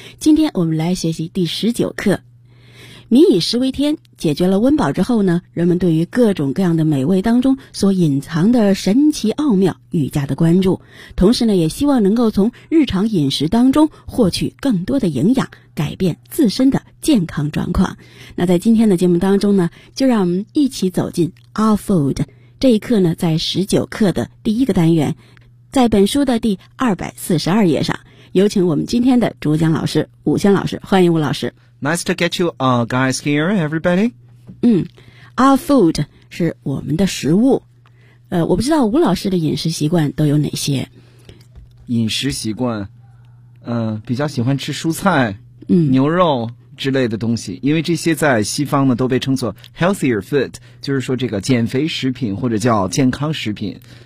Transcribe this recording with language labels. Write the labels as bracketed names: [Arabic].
[Chinese] 今天我们来学习第19课。民以食为天，解决了温饱之后呢，人们对于各种各样的美味当中所隐藏的神奇奥妙愈加的关注，同时呢，也希望能够从日常饮食当中获取更多的营养，改变自身的健康状况。那在今天的节目当中呢，就让我们一起走进 Our Food 这一课呢，在19课的第一个单元，在本书的第242页上，有请我们今天的主讲老师武轩老师，欢迎武老师。 [English] Nice to get you all guys here, everybody. [Chinese] Our food 是我们的食物。我不知道吴老师的饮食习惯都有哪些。饮食习惯，比较喜欢吃蔬菜、嗯、牛肉之类的东西，因为这些在西方呢都被称作 healthier food, 就是说这个减肥食品或者叫健康食品。